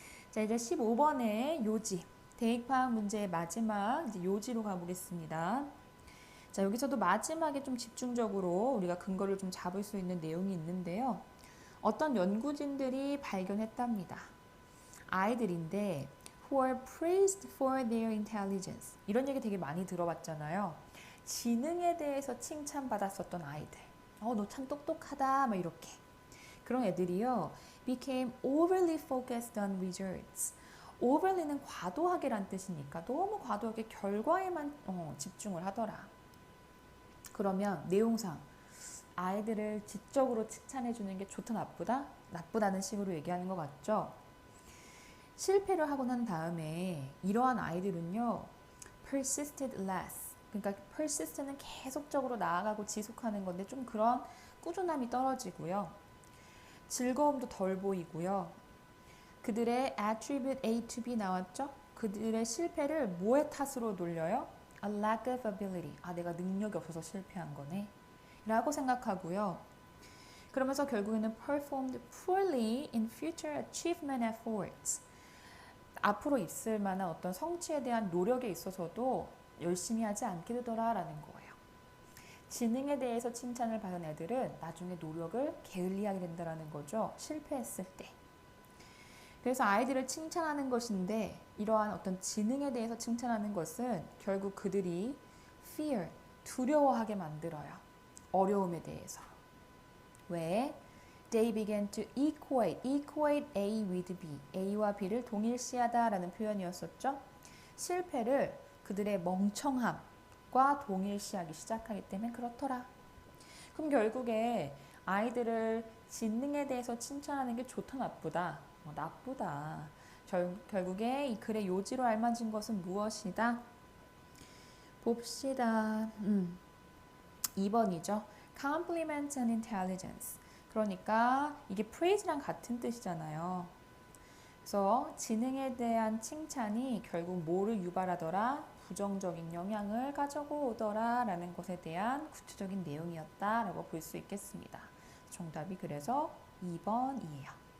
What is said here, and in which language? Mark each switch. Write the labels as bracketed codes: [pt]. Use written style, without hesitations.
[ko] 자, 이제 15번의 요지. 대입파악 문제의 마지막 이제 요지로 가보겠습니다. 자, 여기서도 마지막에 좀 집중적으로 우리가 근거를 좀 잡을 수 있는 내용이 있는데요. 어떤 연구진들이 발견했답니다. 아이들인데 [en] who are praised for their intelligence. [ko] 이런 얘기 되게 많이 들어봤잖아요. 지능에 대해서 칭찬받았었던 아이들. 너 참 똑똑하다. 막 이렇게. 그런 애들이요. [en] became overly focused on results. [ko] overly는 과도하게란 뜻이니까 너무 과도하게 결과에만 집중을 하더라. 그러면 내용상 아이들을 지적으로 칭찬해 주는 게 좋다 나쁘다? 나쁘다는 식으로 얘기하는 것 같죠? 실패를 하고 난 다음에 이러한 아이들은요. [en] persisted less. [ko] 그러니까 persist는 계속적으로 나아가고 지속하는 건데 좀 그런 꾸준함이 떨어지고요. 즐거움도 덜 보이고요. 그들의 [en] attribute A to B [ko] 나왔죠? 그들의 실패를 뭐의 탓으로 돌려요? [en] A lack of ability. [ko] 내가 능력이 없어서 실패한 거네. 라고 생각하고요. 그러면서 결국에는 [en] performed poorly in future achievement efforts. [ko] 앞으로 있을 만한 어떤 성취에 대한 노력에 있어서도 열심히 하지 않게 되더라라는 거예요. 지능에 대해서 칭찬을 받은 애들은 나중에 노력을 게을리하게 된다는 거죠. 실패했을 때. 그래서 아이들을 칭찬하는 것인데 이러한 어떤 지능에 대해서 칭찬하는 것은 결국 그들이 fear, 두려워하게 만들어요. 어려움에 대해서. 왜? [en] They began to equate A with B. [ko] A와 B를 동일시하다라는 표현이었었죠. 실패를 그들의 멍청함과 동일시하기 시작하기 때문에 그렇더라. 그럼 결국에 아이들을 지능에 대해서 칭찬하는 게 좋다 나쁘다? 나쁘다. 결국에 이 글의 요지로 알맞은 것은 무엇이다? 봅시다. 2번이죠. [en] Compliment and intelligence. [ko] 그러니까 이게 praise랑 같은 뜻이잖아요. 그래서 지능에 대한 칭찬이 결국 뭐를 유발하더라? 부정적인 영향을 가져오더라 라는 것에 대한 구체적인 내용이었다라고 볼 수 있겠습니다. 정답이 그래서 2번이에요.